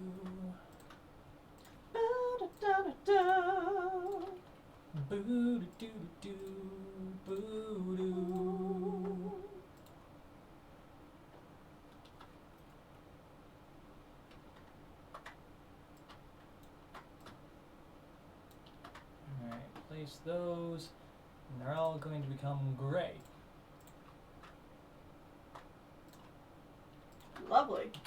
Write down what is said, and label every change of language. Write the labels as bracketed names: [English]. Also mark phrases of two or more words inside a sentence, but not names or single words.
[English] Ba-da-da-da-da. Boo-doo-doo-doo-doo. Boo-doo. Alright, place those, and they're all going to become gray. Lovely.